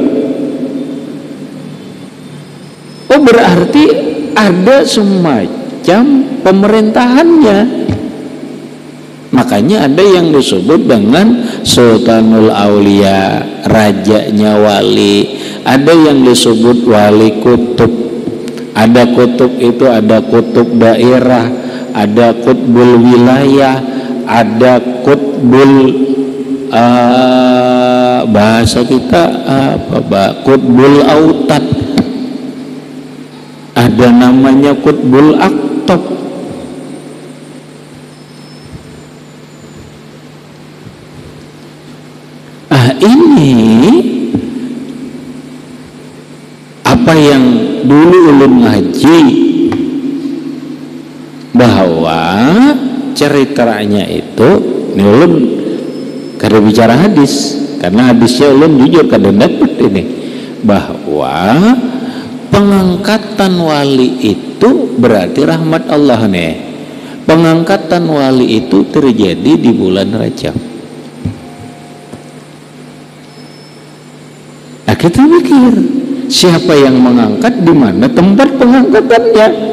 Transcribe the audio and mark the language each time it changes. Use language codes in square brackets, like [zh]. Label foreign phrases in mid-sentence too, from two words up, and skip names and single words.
[id] Oh, berarti ada semacam pemerintahannya. Makanya ada yang disebut dengan [ar] سلطان الأولياء, [id] rajanya wali. Ada yang disebut wali kutub. Ada kutub itu ada kutub daerah, ada [ar] قطب الولاية, [id] ada kutbul bahasa kita [ar] قطب الأوتاد, [id] ada namanya [ar] قطب الأقطاب. [id] Ini apa yang dulu ulun ngaji, bahwa [bjn] ceritanya itu ini ulun kada bicara hadis, karena hadisnya ulun jujur kada dapat ini, bahwa pengangkatan wali itu berarti rahmat Allah nih. [id] Pengangkatan wali itu terjadi di bulan Rajab. Nah, kita mikir siapa yang mengangkat, di mana tempat pengangkatannya.